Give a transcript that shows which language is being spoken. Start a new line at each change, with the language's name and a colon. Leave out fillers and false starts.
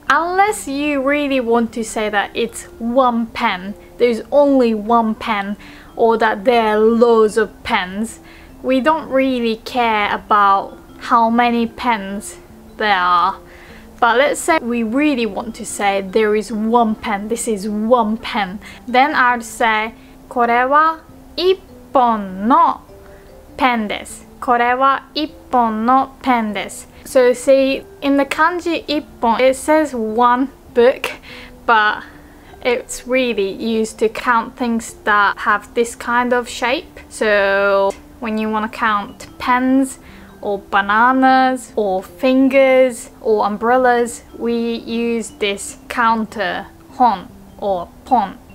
English: Unless you really want to say that it's one pen, there's only one pen, or that there are loads of pens. We don't really care about how many pens there are. But let's say we really want to say there is one pen, this is one pen. Then I would say
Japanese: これは一本のペンです。これは一本のペンです。
English: So see, in the kanji 一本, it says one book, but it's really used to count things that have this kind of shape. So when you want to count pens, or bananas, or fingers, or umbrellas, we use this counter, hon, or pon.